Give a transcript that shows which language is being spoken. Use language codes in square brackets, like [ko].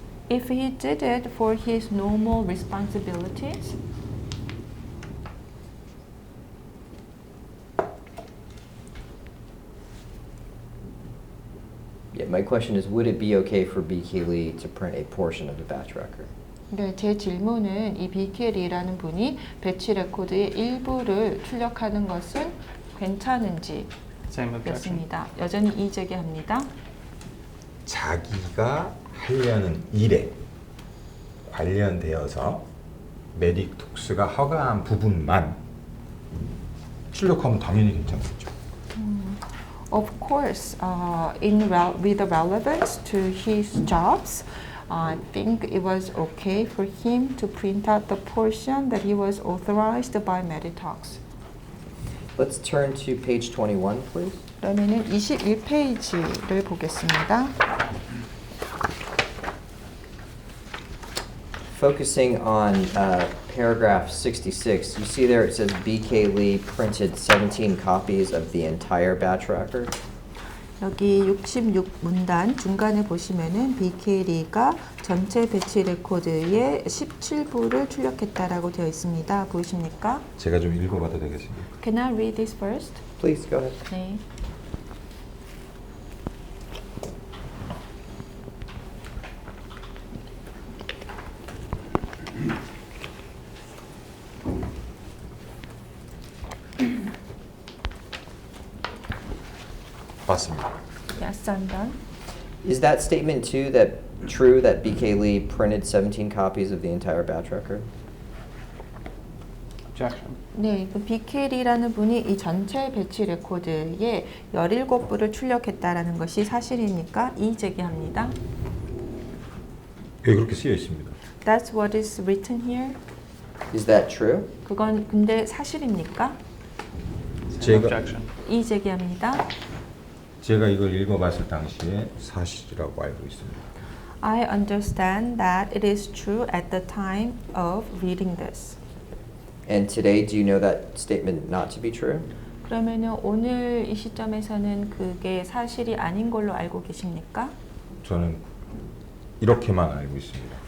[en] If he did it for his normal responsibilities, Yeah, my question is, would it be okay for BK Lee to print a portion of the batch record? [ko] 네, 제 질문은 이 BK리라는 분이 배치 레코드의 일부를 출력하는 것은 괜찮은지 [en] Same objection. [ko] 였습니다. 여전히 이의 제기합니다. 자기가 하려는 일에 관련되어서 메딕톡스가 허가한 부분만 출력하면 당연히 괜찮겠죠. [en] Of course, with the relevance to his jobs, I think it was okay for him to print out the portion that he was authorized by Meditox. Let's turn to page 21, please. [ko] 그러면은 21페이지를 보겠습니다. [en] Focusing on paragraph 66, you see there it says BK Lee printed 17 copies of the entire batch record. [ko] 여기 66문단 중간에 보시면은 BK리가 전체 배치 레코드의 17부를 출력했다라고 되어 있습니다. 보이십니까? 제가 좀 읽어봐도 되겠습니까? [en] Can I read this first? Please go ahead. [ko] 네. 맞습니다. [en] Yes, I'm done. Is that statement too that true that BK Lee printed 17 copies of the entire batch record? Objection. [ko] 네, 그 BK리라는 분이 이 전체 배치 레코드에 17부를 출력했다라는 것이 사실이니까 이의 제기합니다. 왜 그렇게 쓰여 있습니다? [en] That's what is written here. Is that true? [ko] 그건 근데 사실입니까? 제가 [en] Objection. [ko] 이의 제기합니다. 제가 이걸 읽어봤을 당시에 사실이라고 알고 있습니다. [en] I understand that it is true at the time of reading this. And today, do you know that statement not to be true? [ko] 그러면은 오늘 이 시점에서는 그게 사실이 아닌 걸로 알고 계십니까? 저는 이렇게만 알고 있습니다.